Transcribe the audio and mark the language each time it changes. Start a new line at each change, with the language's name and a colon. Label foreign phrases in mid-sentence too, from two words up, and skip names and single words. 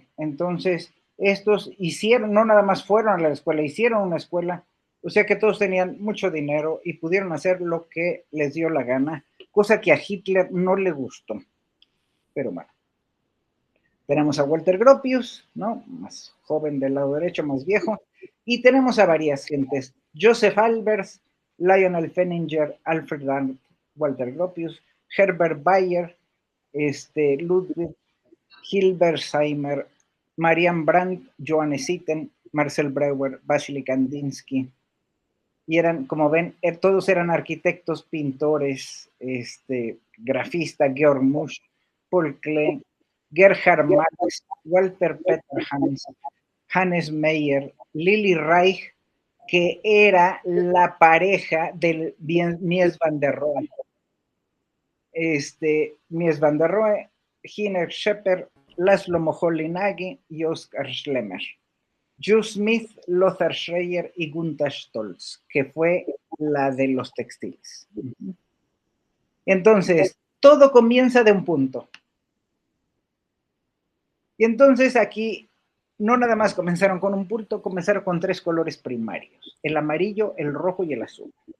Spanish: Entonces, estos hicieron, no nada más fueron a la escuela, hicieron una escuela, o sea que todos tenían mucho dinero y pudieron hacer lo que les dio la gana, cosa que a Hitler no le gustó. Pero bueno. Tenemos a Walter Gropius, ¿no? Más joven del lado derecho, más viejo. Y tenemos a varias gentes. Joseph Albers, Lionel Feininger, Alfred Arndt, Walter Gropius, Herbert Bayer, Ludwig Hilbersheimer, Marian Brandt, Johannes Itten, Marcel Breuer, Vasily Kandinsky. Y eran, como ven, todos eran arquitectos, pintores, grafista, Georg Musch, Paul Klee, Gerhard Marx, Walter Peter Hannes Meyer, Lili Reich, que era la pareja del Mies van der Rohe. Mies van der Rohe, Hiner Shepard, Laszlo Moholy-Nagy y Oscar Schlemmer. Just Smith, Lothar Schreier y Gunther Stolz, que fue la de los textiles. Entonces, todo comienza de un punto. Y entonces aquí no nada más comenzaron con un punto, comenzaron con tres colores primarios, el amarillo, el rojo y el azul.